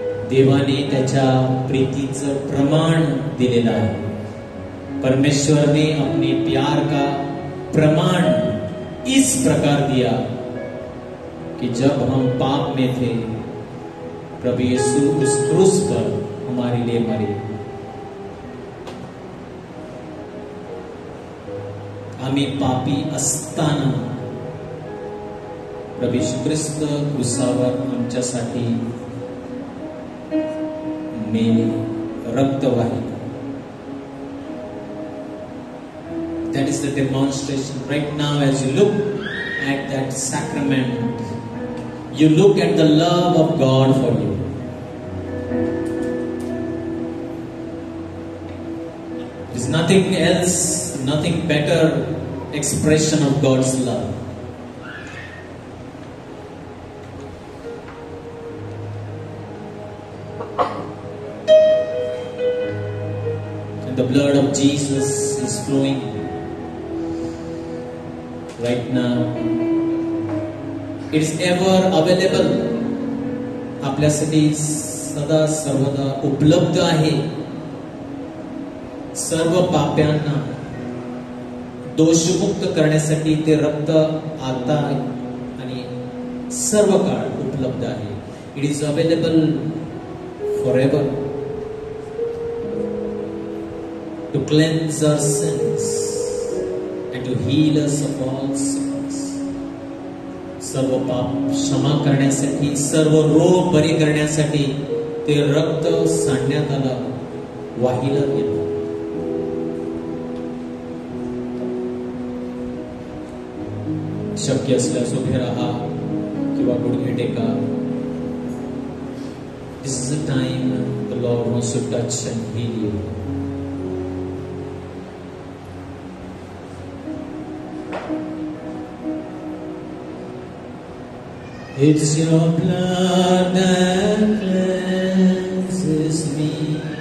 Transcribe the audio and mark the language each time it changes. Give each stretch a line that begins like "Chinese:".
Marathi: देवाने त्याच्या प्रीतीचं प्रमाण दिलेलं आहे.
Hindi: परमेश्वर ने अपने प्यार का प्रमाण इस प्रकार दिया कि जब हम पाप में थे, प्रभु यीशु उस क्रूस पर हमारे लिए मरे.
Marathi: आम्ही पापी असताना प्रभु यीशु ख्रिस्त क्रूसावर आमच्यासाठी मेले, रक्त वाहिलं.
English: That is the demonstration. Right now as you look at that sacrament, you look at the love of God for you. It is nothing else, nothing better expression of God's love. And the blood of Jesus is flowing right now. It is ever available.
Marathi: आपल्यासाठी सदा सर्वदा उपलब्ध आहे. सर्व पाप्यांना दोषमुक्त करण्यासाठी ते रक्त आता आणि सर्व काळ उपलब्ध आहे.
English: It is available forever to cleanse our sins and to heal us of all sickness.
Marathi: सर्व पाप क्षमा करण्यासाठी, सर्व रोग बरे करण्यासाठी ते रक्त सांडण्यात आलं, वाहिलं गेलं. शक्य असल्यास उभे राहा किंवा गुडघे टेका.
English: This is the time the Lord wants to touch and heal you. It's your blood that cleanses me.